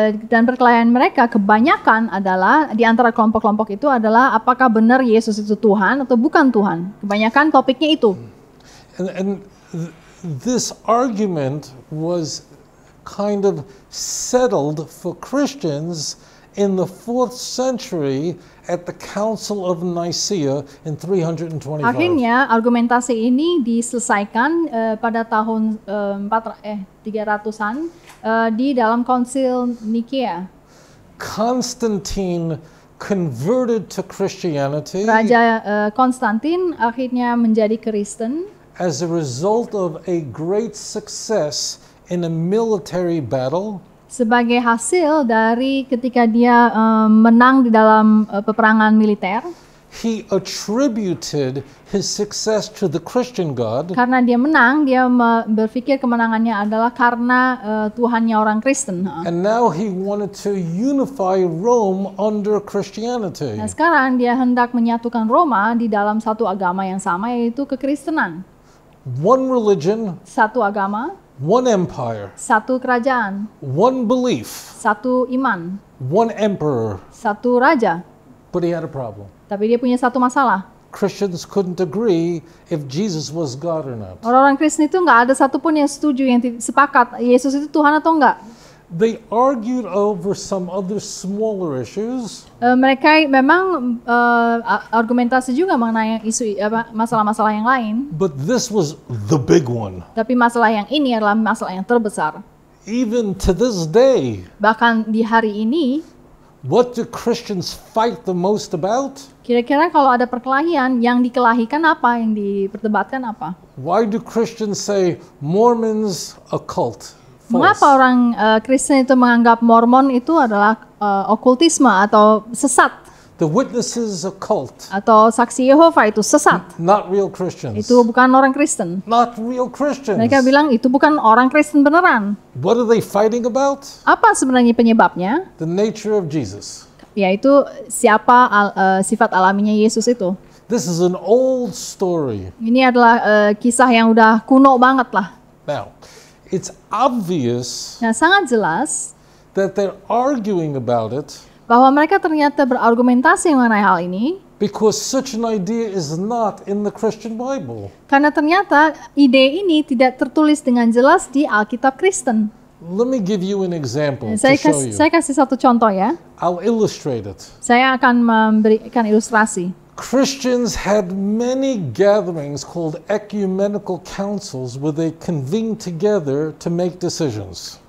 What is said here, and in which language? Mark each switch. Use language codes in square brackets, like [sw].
[id] Dan perkelahian mereka kebanyakan adalah di antara kelompok-kelompok itu adalah apakah benar Yesus itu Tuhan atau bukan Tuhan. Kebanyakan topiknya itu. [en] And this argument was kind of settled for Christians in the 4th century at the Council of Nicaea in 325. [id] Akhirnya argumentasi ini diselesaikan pada tahun 300-an di dalam konsil Nikea. [en] Constantine converted to Christianity. [id] Raja Konstantin akhirnya menjadi Kristen [en] as a result of a great success in a military battle. [id] Sebagai hasil dari ketika dia menang di dalam peperangan militer. [en] He attributed his success to the Christian God. [id] Karena dia menang, dia berpikir kemenangannya adalah karena Tuhannya orang Kristen. [en] And now he wanted to unify Rome under Christianity. [id] Nah, sekarang dia hendak menyatukan Roma di dalam satu agama yang sama, yaitu kekristenan. [en] One religion, [id] satu agama, [en] one empire, [id] satu kerajaan, [en] one belief, [id] satu iman, [en] one emperor, [id] satu raja, [en] but he had a problem. [id] tapi dia punya satu masalah. [en] Christians couldn't agree if Jesus was God or not. [id] Orang-orang Kristen itu nggak ada satupun yang setuju, yang sepakat Yesus itu Tuhan atau enggak. [en] They argued over some other smaller issues, [id] Mereka memang argumentasi juga mengenai isu masalah-masalah yang lain, [en] but this was the big one. [id] tapi masalah yang ini adalah masalah yang terbesar. [en] Even to this day, [id] Bahkan di hari ini, [en] what do Christians fight the most about? [id] kira-kira kalau ada perkelahian, yang dikelahikan apa, yang diperdebatkan apa? [en] Why do Christians say Mormons a cult? [id] Mengapa [en] False. [id] orang Kristen itu menganggap Mormon itu adalah okultisme atau sesat, [en] The witnesses a cult, [id] atau saksi Yehova itu sesat? [en] not real Christians. [id] Itu bukan orang Kristen. [en] Not real Christians. [id] Mereka bilang itu bukan orang Kristen beneran. [en] What are they fighting about? [id] Apa sebenarnya penyebabnya? [en] The nature of Jesus. [id] Yaitu siapa sifat alaminya Yesus itu. [en] This is an old story. [id] Ini adalah kisah yang udah kuno banget lah. [en] Now, it's obvious [id] Nah, sangat jelas [en] that they're arguing about it [id] bahwa mereka ternyata berargumentasi mengenai hal ini [en] because such an idea is not in the Christian Bible. [id] karena ternyata ide ini tidak tertulis dengan jelas di Alkitab Kristen. [en] Let me give you an example to [id] Saya [en] show you. [id] kasih satu contoh ya. [en] I'll illustrate it. [id] Saya akan memberikan ilustrasi. [en] Christians had many gatherings called ecumenical councils where they convened together to make decisions.